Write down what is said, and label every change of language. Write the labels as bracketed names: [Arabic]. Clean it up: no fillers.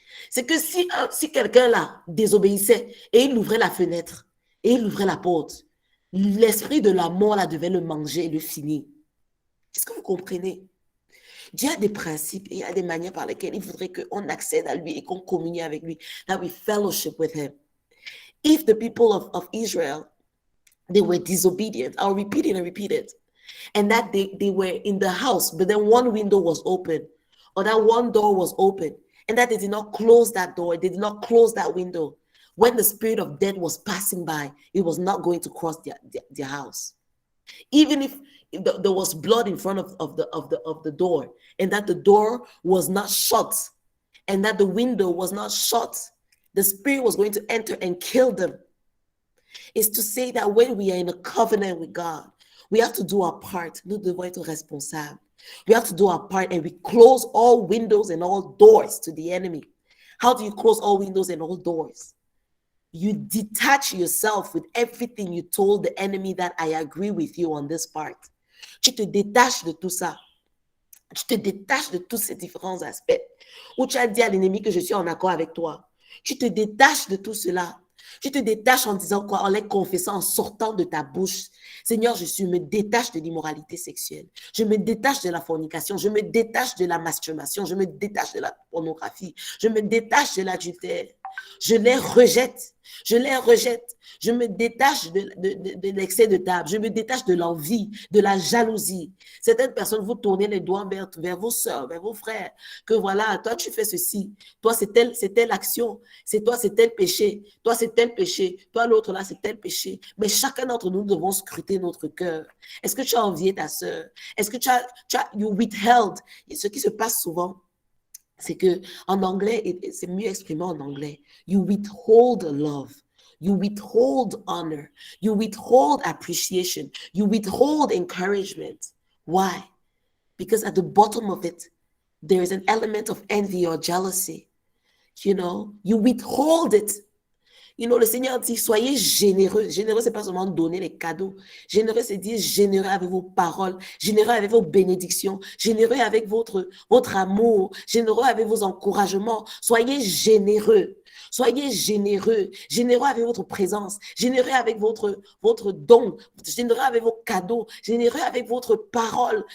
[French] C'est que si quelqu'un là désobéissait et il ouvrait la fenêtre et il ouvrait la porte, l'esprit de la mort là devait le manger et le finir. Est-ce que vous comprenez? Dieu a des principes et il y a des manières par lesquelles il voudrait qu'on accède à lui et qu'on communie avec lui, [English] that we fellowship with him. If the people of Israel, they were disobedient, I'll repeat it and repeat it, and that they were in the house, but then one window was open, or that one door was open, and that they did not close that door, they did not close that window. When the spirit of death was passing by, it was not going to cross their house. Even if there was blood in front of the door, and that the door was not shut, and that the window was not shut, the spirit was going to enter and kill them. It's to say that when we are in a covenant with God, we have to do our part. [French] Nous devons être responsables. [English] We have to do our part, and we close all windows and all doors to the enemy. How do you close all windows and all doors? You detach yourself with everything you told the enemy that I agree with you on this part. [French] Tu te détaches de tout ça. Tu te détaches de tous ces différents aspects où tu as dit à l'ennemi que je suis en accord avec toi. Tu te détaches de tout cela. Tu te détaches en disant quoi? En les confessant, en sortant de ta bouche. Seigneur, je me détache de l'immoralité sexuelle. Je me détache de la fornication. Je me détache de la masturbation. Je me détache de la pornographie. Je me détache de l'adultère. Je les rejette. Je les rejette. Je me détache de l'excès de table. Je me détache de l'envie, de la jalousie. Certaines personnes, vous tournez les doigts vers vos soeurs, vers vos frères. Que voilà, toi, tu fais ceci. Toi, c'est telle action. C'est toi, c'est tel péché. Toi, c'est tel péché. Toi, l'autre, là, c'est tel péché. Mais chacun d'entre nous devons scruter notre cœur. Est-ce que tu as envié ta sœur? Est-ce que [English] you withheld? [French] Et ce qui se passe souvent, c'est que en anglais, c'est mieux exprimé en anglais. [English] You withhold love. You withhold honor. You withhold appreciation. You withhold encouragement. Why? Because at the bottom of it, there is an element of envy or jealousy. You know, you withhold it. [French] You know, le Seigneur dit, soyez généreux. Généreux, c'est pas seulement donner les cadeaux. Généreux, c'est dire généreux avec vos paroles, généreux avec vos bénédictions, généreux avec votre amour, généreux avec vos encouragements. Soyez généreux. Soyez généreux. Généreux avec votre présence, généreux avec votre don, généreux avec vos cadeaux, généreux avec votre parole.